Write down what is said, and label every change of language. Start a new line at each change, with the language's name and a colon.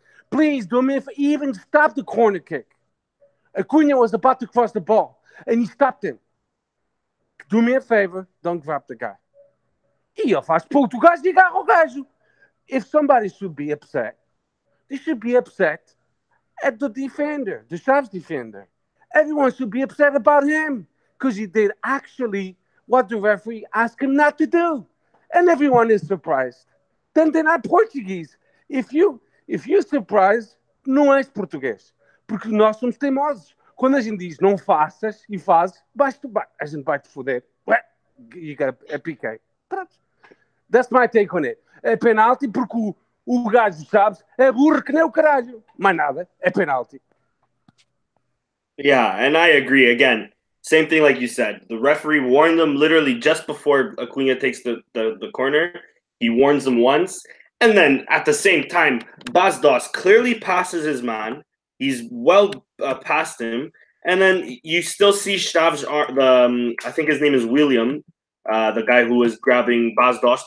English: Please, do me even stop the corner kick. Acuna was about to cross the ball, and he stopped him. Do me a favor, don't grab the guy.
Portuguese: E ele faz pouco do gajo e agarra o gajo.
English: If somebody should be upset, they should be upset at the defender, the Xavi's defender. Everyone should be upset about him because he did actually what the referee asked him not to do. And everyone is surprised. Then they're not Portuguese. If you're surprised,
Portuguese: não és português. Porque nós somos teimosos. Quando a gente diz não faças e fazes, a gente vai te foder.
English: You got a PK. Pronto. That's my take on it.
Portuguese: É penalti porque o gajo, sabes, é burro que nem o caralho. Mais nada, é penalti.
English: Yeah, and I agree. Again, Same thing like you said. The referee warned them literally just before Acuna takes the corner. He warns them once. And then at the same time, Bastos clearly passes his man. He's well past him. And then you still see Stav's arm, I think his name is William, the guy who was grabbing Bastos.